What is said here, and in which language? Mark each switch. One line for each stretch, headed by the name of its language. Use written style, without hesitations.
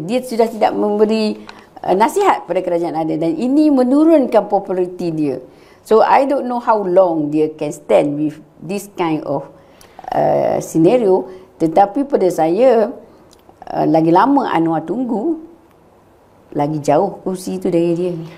Malay: Dia sudah tidak memberi nasihat pada kerajaan ada, dan ini menurunkan populariti dia.
English: So I don't know how long
Malay: dia
English: can stand with this kind of scenario.
Malay: Tetapi pada saya, lagi lama Anwar tunggu, lagi jauh kursi itu dari dia.